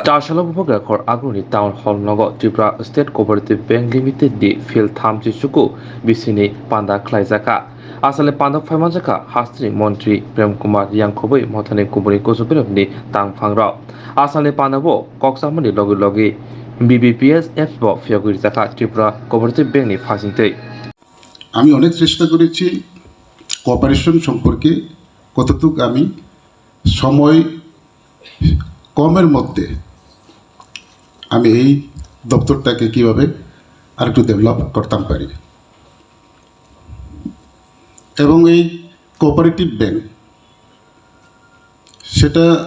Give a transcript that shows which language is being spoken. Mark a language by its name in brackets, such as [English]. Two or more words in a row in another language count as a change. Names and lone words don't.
[Kok Borok] Dashala bubagra kor aguri town hall nagor Tripura State Cooperative Bank Limited di field thamchichuko bisini panda khlaijaka. Asale pandok phaimanjaka hastri mantri Prem Kumar yang khoboi mothane kuburi kosubiramni tang phangrao. Asale pandabo Koktwma ni logi logi BBPS F bo fioguri jaka Tripura Cooperative Bank ni phasingtei. [Bangla] আমি অনেক চেষ্টা করেছি কোঅপারেশন সম্পর্কে কতটুকু আমি সময় কমের মধ্যে আমি এই দপ্তরটাকে কিভাবে আরেকটু ডেভেলপ করতে পারি এবং এই কোঅপারেটিভ ব্যাংক সেটা